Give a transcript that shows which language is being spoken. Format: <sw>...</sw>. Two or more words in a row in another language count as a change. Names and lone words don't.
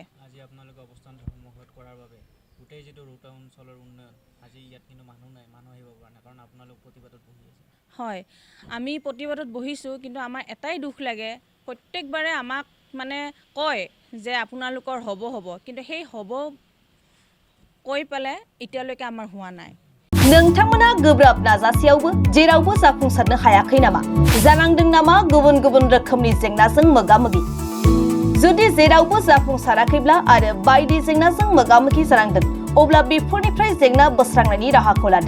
<as>আজি আপোনালোকে অৱস্থান ধৰ্মঘট কৰাৰ বাবে গোটেই যিটো ৰোটা অঞ্চলৰ উন্নয়ন, আজি ইয়াত কিন্তু মানুহ আহিব পৰা নাই, কাৰণ আপোনালোক প্ৰতিবাদত বহি আছে। হয়, আমি প্ৰতিবাদত বহিছোঁ, কিন্তু আমাৰ এটাই দুখ লাগে, প্ৰত্যেকবাৰে আমাক কয় যে আপোনালোকৰ হ'ব, কিন্তু সেই হ'ব কৈ পেলাই এতিয়ালৈকে আমাৰ হোৱা নাই।</as> <brx>नोंथांमोना गोब्राब नाजासेयावबो जेरावबो जाफुंसारनो हायाखै नामा? जानांदों नामा गुबुन गुबुन रोखोमनि जेंनाजों मोगा-मोगि? जुदि जेरावबो जाफुंसाराखैब्ला आरो बायदि जेंनाजों मोगा-मोगि जानांदों, अब्ला बेफोरनिफ्राय जेंना बोस्रांनायनि राहाखौ लादो।</brx>